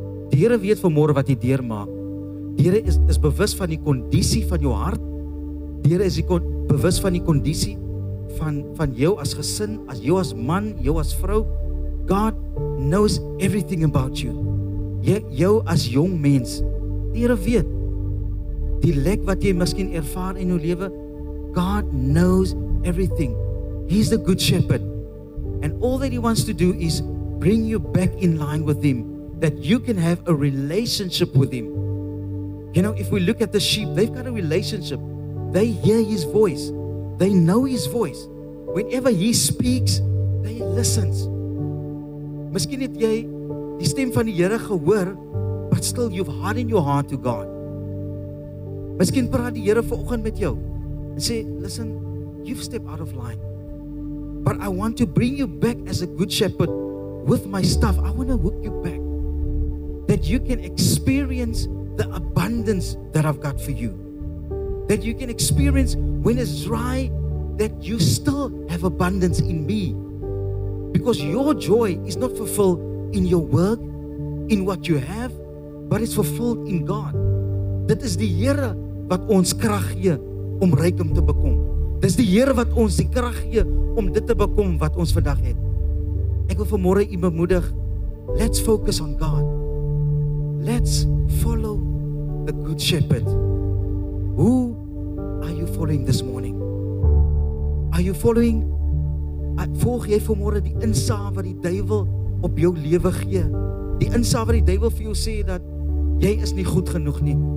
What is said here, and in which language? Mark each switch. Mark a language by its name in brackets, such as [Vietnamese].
[Afrikaans] Die Here weet vanmôre wat jy deurmaak. Die Here is bewus van die kondisie van jou hart. Die Here is bewus van die kondisie van jou as gesin, as jou as man, jou as vrou. [English] God knows everything about you. [Afrikaans] Jou as jong mens, die Here weet die lek wat jy miskien ervaar in jou lewe, [English] God knows everything. He's the good shepherd. And all that he wants to do is bring you back in line with him, that you can have a relationship with him. You know, if we look at the sheep, they've got a relationship. They hear his voice. They know his voice. Whenever he speaks, they listens. [Afrikaans] Miskien het jy die stem van die Here gehoor, [English] but still you've hardened your heart to God. [Afrikaans] Miskien praat die Here vanoggend met jou en sê, [English] listen, you've stepped out of line. But I want to bring you back as a good shepherd with my stuff. I want to hook you back, that you can experience the abundance that I've got for you. That you can experience when it's dry, that you still have abundance in me. Because your joy is not fulfilled in your work, in what you have, but it's fulfilled in God. [Afrikaans] Dit is die Here wat ons krag gee om rykdom te bekom. Dis die Here wat ons die krag gee om dit te bekom wat ons vandag het. Ek wil vanmôre u bemoedig, [English] let's focus on God. Let's follow the good shepherd. Who are you following this morning? Are you following? [Afrikaans] Volg jy vanmôre die insaag wat die duiwel op jou lewe gee? Die insaag wat die duiwel vir jou sê dat jy is nie goed genoeg nie.